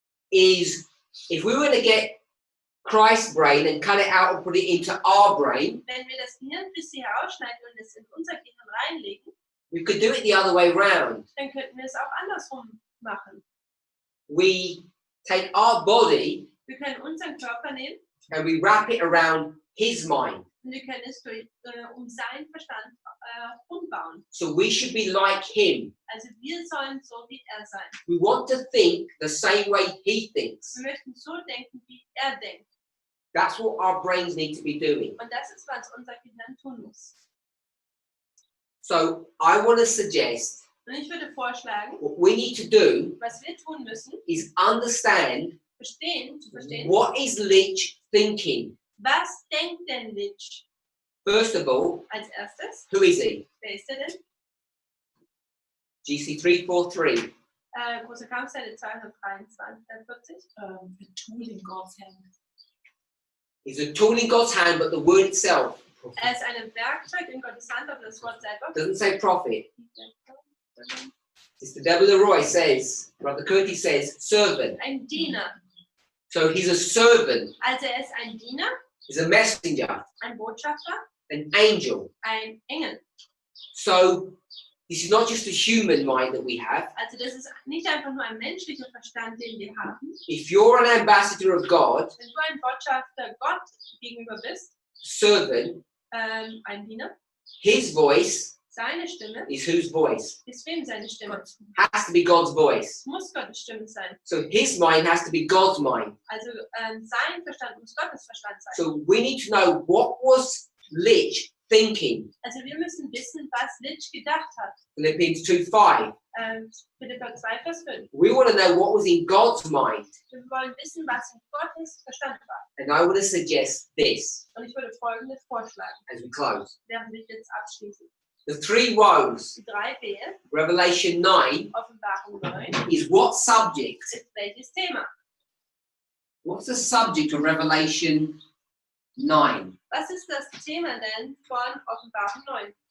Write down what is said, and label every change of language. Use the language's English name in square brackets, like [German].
[English] is if we were to get Christ's brain and cut it out and put it into our brain, [German] wenn wir das Gehirn Christi herausschneiden und es in unser Gehirn reinlegen, [English] we could do it the other way round. [German] dann könnten wir es auch andersrum machen. [English] We take our body [German] Wir können unseren Körper nehmen [English] and we wrap it around his mind. [German] und wir können es um seinen Verstand umbauen. [English] So we should be like him. [German] Also wir sollen so wie er sein. [English] We want to think the same way he thinks. [German] Wir möchten so denken, wie er denkt. [English] That's what our brains need to be doing. [German] Und das ist, was unser Gehirn tun muss. [English] So I want to suggest [German] Und ich würde vorschlagen, [English] what we need to do [German] was wir tun müssen, [English] is understand [German] zu verstehen, [English] what is Litch thinking. [German] was denkt denn Litch? [English] First of all, [German] Als erstes, [English] who is he? [German] wer ist er denn? [English] GC 343. [German] Große Kampfseite 243. [English] A tool in God's hand. He's a tool in God's hand, but the word itself [German] Er ist ein Werkzeug in Gottes Hand, aber das Wort selber. [English] doesn't say prophet. Sister Deborah Leroy says, Brother Curtis says, servant. [German] Ein Diener. [English] So he's a servant. [German] Also er ist ein Diener, [English] He's a messenger, [German] ein Botschafter, [English] an angel. [German] ein Engel. [English] So this is not just a human mind that we have. [German] Also das ist nicht einfach nur ein menschlicher Verstand, den wir haben. [English] If you're an ambassador of God, [German] Wenn du ein Botschafter Gott gegenüber bist, [English] servant, [German] ein Diener, [English] his voice [German] seine Stimme [English] is whose voice? [German] ist wem seine Stimme? [English] Has to be God's voice. [German] Muss Gottes Stimme sein. [English] So his mind has to be God's mind. [German] Also sein Verstand muss Gottes Verstand sein. [English] So we need to know what was Litch thinking. [German] Also wir müssen wissen, was Litch gedacht hat. [English] Philippians 2:5. [German] Philipper 2, Vers 5. [English] We want to know what was in God's mind. [German] Wir wollen wissen, was in Gottes Verstand war. [English] And I want to suggest this [German] Und ich würde Folgendes vorschlagen, [English] as we close. [German] während wir jetzt abschließen. [English] The three woes, [German] Die 3 Wehe, [English] Revelation 9, [German] Offenbarung 9, [English] is what subject? [German] ist welches Thema? [English] What's the subject of Revelation 9? [German] Was ist das Thema denn von Offenbarung 9?